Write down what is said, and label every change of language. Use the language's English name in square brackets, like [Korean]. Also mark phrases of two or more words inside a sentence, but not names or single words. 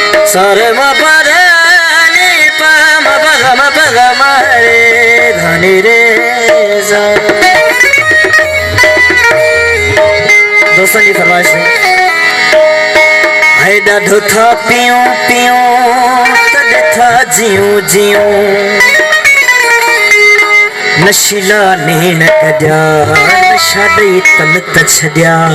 [Hindi] Sare ma pa re ni pa ma pa ga ma re dha ni re za। दोस्तों की फरमाइश है [Sindhi] हाय ॾाढो था पियूं पियूं तॾहिं था जियूं जियूं नशीला नेण कढिया नशा ॾेई तन त छॾिया